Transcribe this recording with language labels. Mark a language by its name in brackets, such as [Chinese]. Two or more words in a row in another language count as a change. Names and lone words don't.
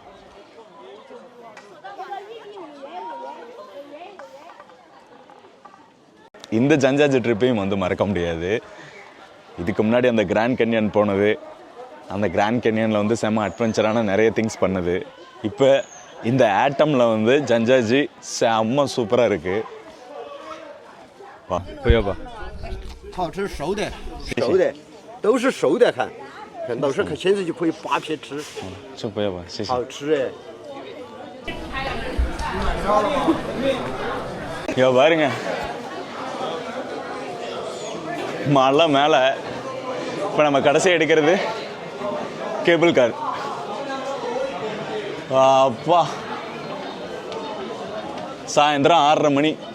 [Tamil] இந்த ஜஞ்சாஜி ட்ரிப்பையும் வந்து மறக்க முடியாது. இதுக்கு முன்னாடி அந்த கிராண்ட் கேன்யன் போனது, அந்த கிராண்ட் கேன்யனில் வந்து செம்ம அட்வென்ச்சரான நிறைய திங்ஸ் பண்ணுது. இப்போ இந்த ஆட்டமில் வந்து ஜஞ்சாஜி செம்ம சூப்பராக இருக்குது. வா போயாப்பா. [Chinese] 好吃熟的，熟的都是熟的，看到时现在就可以扒皮吃。这不要吧，谢谢。好吃哎。 [Tamil] இங்க பாருங்க, மலை மேலே இப்போ நம்ம கடைசி எடுக்கிறது கேபிள் கார். அப்பா, சாயந்தரம் 6:30 மணி.